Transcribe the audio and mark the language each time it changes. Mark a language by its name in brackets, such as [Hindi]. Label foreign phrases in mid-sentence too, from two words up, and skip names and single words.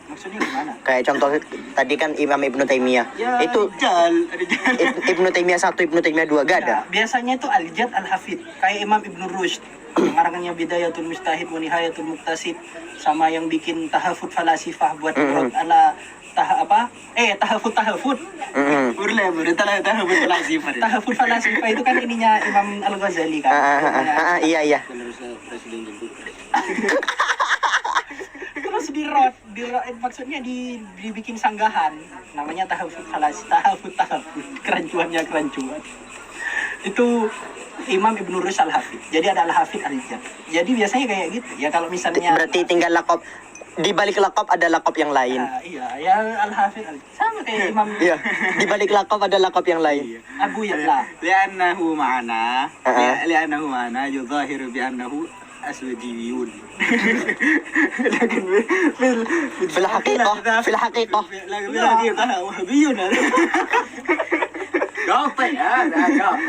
[Indonesian] Maksudnya gimana? Kayak contoh tadi kan Imam Ibnu Taimiyah. Ya, Itu ada Ibnu Taimiyah 1, Ibnu Taimiyah 2 enggak ada. Nah, biasanya itu Al-Jad Al-Hafid. Kayak Imam Ibnu Rushd. Karangannya Bidayatul Mujtahid wa Nihayatul Muqtasid. Sama yang bikin tahafud falasifah buat ala tahafud. Tahafud falasifah itu kan ininya Imam Al-Ghazali kan. Iya. Terus maksudnya dibikin sanggahan namanya tahafud kerancuan. Itu Imam Ibnu Rushd Al-Hafid. Jadi ada Al-Hafid Al-Jad. Jadi biasanya kayak gitu. Ya kalau misalnya Berarti tinggal lakop, di balik lakop ada lakop yang lain. iya, yang Al-Hafid sama kayak Imam Iya, di balik lakop ada lakop yang lain. Abu Ya'la. [Arabic] لأنه معنا يتظاهر بأنه أسودي. Lakin في الحقيقة wahabiyun. [Indonesian] Gape ya, gape.